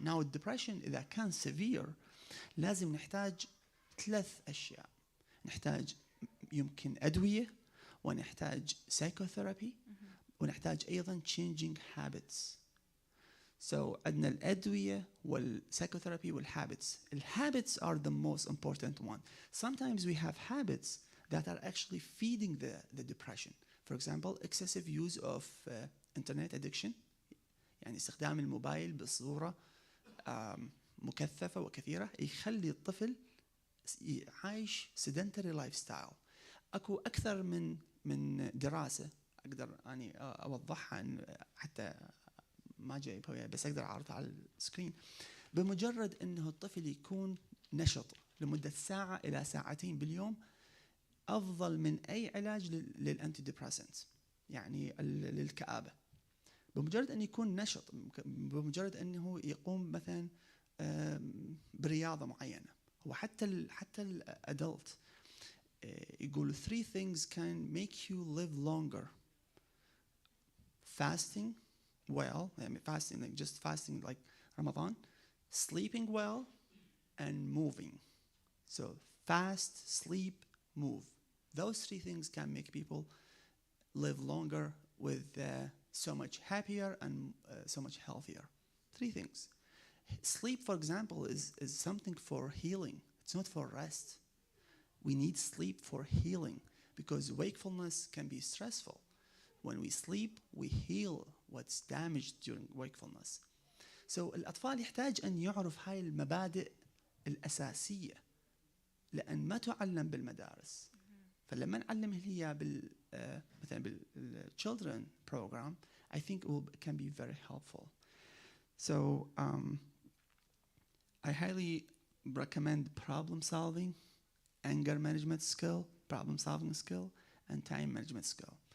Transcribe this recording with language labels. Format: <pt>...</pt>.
<en>Now</en> <ar>الدبريشن إذا كان severe لازم نحتاج 3 أشياء. نحتاج يمكن أدوية, ونحتاج psychotherapy, ونحتاج أيضا changing habits.</ar> <en>So</en> <ar>عندنا الأدوية والpsychotherapy والhabits.</ar> <en>الhabits are the most important one. Sometimes we have habits that are actually feeding the depression. For example, excessive use of internet addiction,</en> <ar>يعني استخدام الموبايل بصورة مكثفة وكثيرة يخلي الطفل عايش</ar> <en>sedentary lifestyle.</en> <ar>أكو أكثر من دراسة أقدر أني أوضحها حتى ما جايبها بس أقدر أعرضها على السكرين. بمجرد أنه الطفل يكون نشط لمدة 1 ساعة إلى 2 ساعات باليوم أفضل من أي علاج للأنتي ديبريسنتس، يعني للكآبة. بمجرد أن يكون نشط، بمجرد أنه يقوم مثلا برياضة معينة. هو حتى الأدلت يقول</ar> <en>3 things can make you live longer. Fasting well, I mean fasting, like just fasting like Ramadan, sleeping well, and moving. So fast, sleep, move. Those 3 things can make people live longer with so much happier and so much healthier. 3 things. Sleep, for example, is something for healing. It's not for rest. We need sleep for healing because wakefulness can be stressful. When we sleep, we heal what's damaged during wakefulness. So</en> <ar>الأطفال يحتاج أن يعرف هاي المبادئ الأساسية لأن ما تعلم بالمدارس. فلما نعلمه هي مثلا</ar> <en>بالchildren program, I think it can be very helpful. So I highly recommend problem solving, anger management skill, problem solving skill, and time management skill.</en>